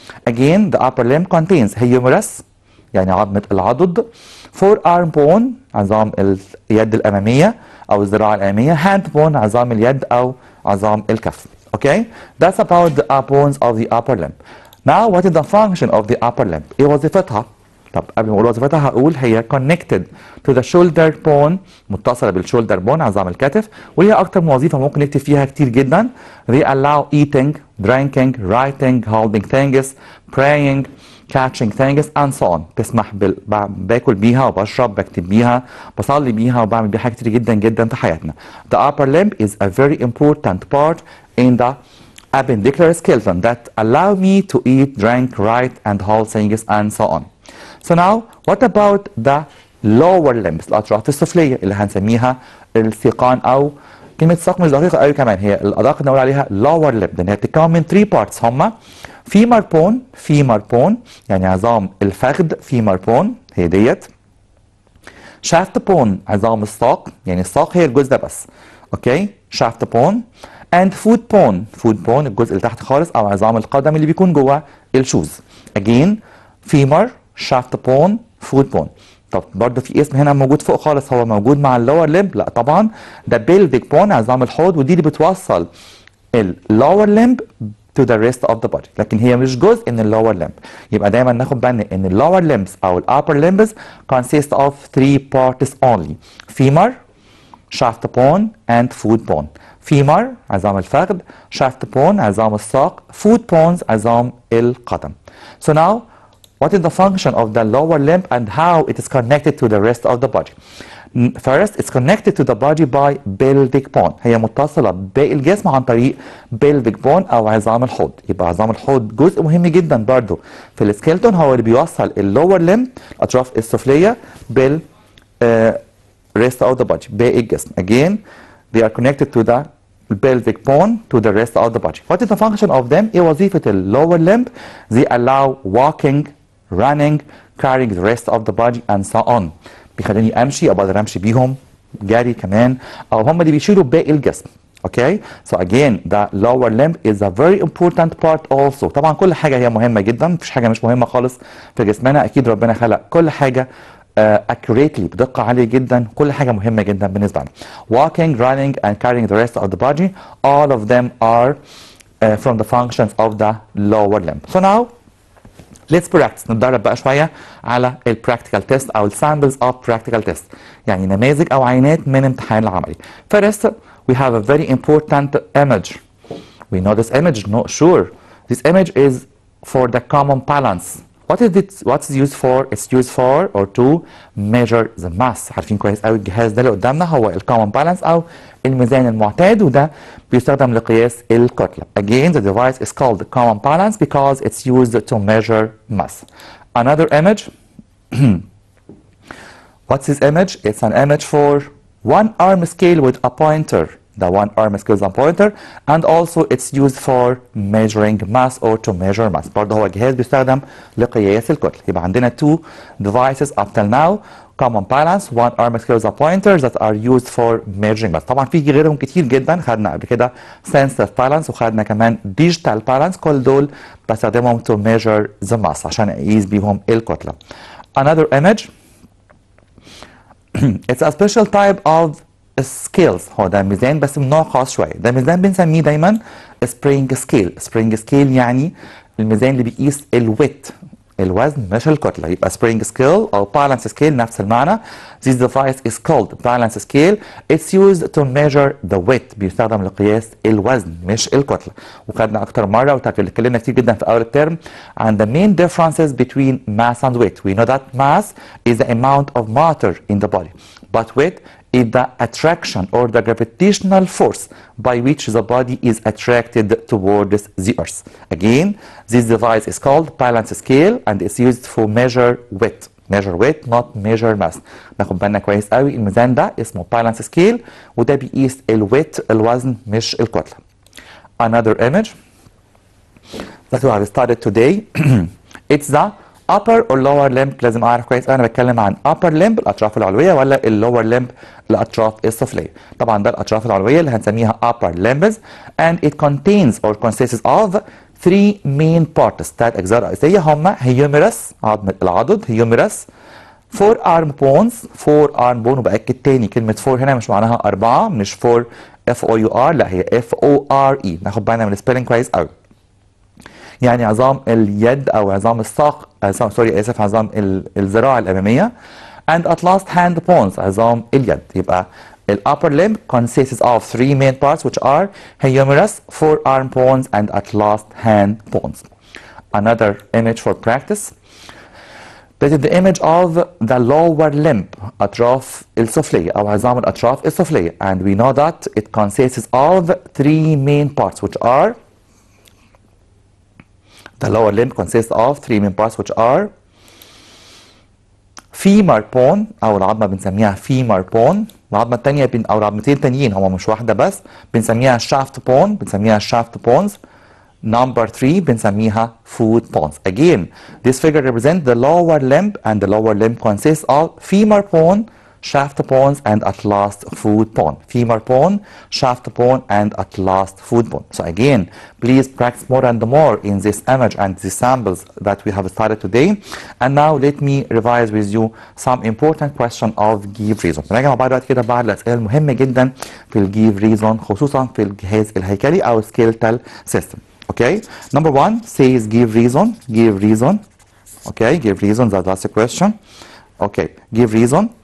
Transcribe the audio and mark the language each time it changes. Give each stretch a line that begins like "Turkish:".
English: Again the upper limb contains humerus
Arabic: يعني عظمة العضد
English: forearm bone
Arabic: عظام اليد الأمامية أو الذراع الأمامية
English: hand bone
Arabic: عظام اليد أو عظام الكف.
English: Okay that's about the bones of the upper limb. Now what is the function of the upper limb؟
Arabic: إيه وظيفتها؟ طب قبل ما اقول وظيفتها هقول هي
English: connected to the shoulder bone
Arabic: متصله بالشولدر بون عظام الكتف وهي اكتر من وظيفه ممكن نكتب فيها كتير جدا.
English: they allow eating, drinking, writing, holding things, praying, catching things and so on.
Arabic: تسمح باكل بيها وبشرب بكتب بيها بصلي بيها وبعمل بيها حاجات كتير جدا جدا في حياتنا.
English: The upper limb is a very important part in the appendicular skeleton that allow me to eat, drink, write and hold things and so on. So now what about the lower limbs
Arabic: الأطراف السفلية اللي هنسميها السيقان أو كلمة ساق مش دقيقة قوي كمان هي الأدق نقول عليها lower limb لأن هي بتتكون من
English: 3 parts
Arabic: هما femur bone يعني عظام الفخذ femur bone هي ديت shaft bone عظام الساق يعني الساق هي الجزء ده بس. اوكي
English: shaft bone and foot bone
Arabic: الجزء اللي تحت خالص أو عظام القدم اللي بيكون جوه الشوز.
English: again femur shaft bone foot bone.
Arabic: طب برضه في اسم هنا موجود فوق خالص هو موجود مع اللور لمب؟ لا طبعا ده pelvic bone عظام الحوض ودي اللي بتوصل اللور لمب
English: to the rest of the body،
Arabic: لكن هي مش جزء من اللور limb. يبقى دايما ناخد بالنا ان اللور limbs او الupper limbs
English: consist of 3 parts only: femur, shaft bone and foot bone.
Arabic: femur عظام الفخذ،
English: shaft bone
Arabic: عظام الساق، foot bones عظام القدم.
English: So now what is the function of the lower limb and how it is connected to the rest of the body? First, it's connected to the body by pelvic bone.
Arabic: هي متصلة بباقي الجسم عن طريق pelvic bone أو عظام الحوض. يبقى عظام الحوض جزء مهم جدا برضو في السكيلتون، هو اللي بيوصل اللور limb الأطراف السفلية بال
English: rest of the body
Arabic: باقي الجسم.
English: Again, they are connected to the pelvic bone to the rest of the body. What is the function of them?
Arabic: إيه وظيفة
English: lower limb? They allow walking, running, carrying the rest of the body and so on.
Arabic: بيخليني امشي او بقدر امشي بيهم، جري كمان، او هم اللي بيشيلوا باقي الجسم.
English: Okay, so again the lower limb is a very important part also.
Arabic: طبعا كل حاجه هي مهمه جدا، مفيش حاجه مش مهمه خالص في جسمنا. اكيد ربنا خلق كل حاجه accurately بدقه عاليه جدا، كل حاجه مهمه جدا بالنسبه لنا.
English: Walking, running and carrying the rest of the body, all of them are from the functions of the lower limb. So now let's practice.
Arabic: نتدرب بقى شوية على ال practical test أو ال
English: samples of practical test،
Arabic: يعني نماذج أو عينات من امتحان العملي.
English: First, we have a very important image. We know this image, no, sure. This image is for the common balance. What is it? What's it used for? It's used for or to measure the mass.
Arabic: عارفين كويس قوي الجهاز ده اللي قدامنا هو ال common balance أو الميزان المعتاد، وده بيستخدم لقياس الكتلة.
English: Again, the device is called the common balance because it's used to measure mass. Another image. What's this image? It's an image for one arm scale with a pointer. The one arm scale is a pointer, and also it's used for measuring mass or to measure mass.
Arabic: برضه هو جهاز بيستخدم لقياس الكتلة.
English: يبقى عندنا two devices up till now: common balance, one arm scale is a pointer that are used for measuring mass.
Arabic: طبعا في غيرهم كتير جدا، خدنا قبل كده sensitive balance وخدنا كمان digital balance، كل دول بستخدمهم
English: to measure the mass
Arabic: عشان اقيس بيهم الكتلة.
English: Another image. It's a special type of scales.
Arabic: هو ده ميزان بس من نوع خاص شويه. ده ميزان بنسميه دايما spring scale. spring scale يعني الميزان اللي بيقيس الويت، الوزن مش الكتله. يبقى spring scale او balance scale نفس المعنى.
English: This device is called balance scale. It's used to measure the weight.
Arabic: بيستخدم لقياس الوزن مش الكتله. وخدنا اكتر مره واتكلمنا كتير جدا في اول الترم عن
English: the main differences between mass and weight. We know that mass is the amount of matter in the body, but weight is the attraction or the gravitational force by which the body is attracted towards the earth. Again, this device is called balance scale and it's used for measure weight. Measure weight, not measure mass.
Arabic: ناخد بالنا كويس قوي الميزان ده اسمه balance scale وده بيقيس الويت، الوزن مش الكتلة.
English: Another image that we have studied today. It's the upper or lower limb.
Arabic: لازم اعرف كويس انا بتكلم عن upper limb الاطراف العلويه ولا lower limb الاطراف السفليه. طبعا ده الاطراف العلويه اللي هنسميها
English: upper limbs and it contains or consists of three main parts.
Arabic: ثلاث اجزاء رئيسيه هما humerus عظم العضد، humerus، forearm bones، forearm bone. وباكد تاني كلمه فور هنا مش معناها اربعه، مش فور اف او يو ار، لا هي اف او ار اي. ناخد بالنا من السبيلنج كويس قوي. يعني عظام اليد او عظام الساق، سوري اسف، عظام الذراع الاماميه.
English: and at last hand bones
Arabic: عظام اليد.
English: يبقى ال upper limb consists of three main parts which are humerus, forearm bones and at last hand bones. Another image for practice. That is the image of the lower limb
Arabic: أطراف السفلية أو عظام الأطراف السفلية,
English: and we know that it consists of three main parts which are the lower limb consists of three main parts which are femur bone
Arabic: أو العظمة بنسميها
English: femur bone.
Arabic: العظمة التانية أو العظمتين التانيين هما مش واحدة بس، بنسميها shaft bone، بنسميها shaft bones.
English: Number 3
Arabic: بنسميها
English: foot bones. Again, this figure represents the lower limb and the lower limb consists of femur bone, shaft bones and at last foot bone. Femur bone, shaft bone and at last foot bone. So again, please practice more and more in this image and the samples that we have studied today. And now let me revise with you some important question of give reason.
Arabic: نراجع مع بعض كده بعض الأسئلة المهمة جدا في ال give reason خصوصا في الجهاز الهيكلي أو skeletal system.
English: Okay, number one says give reason, give reason. Okay, give reason, that's the question. Okay, give reason.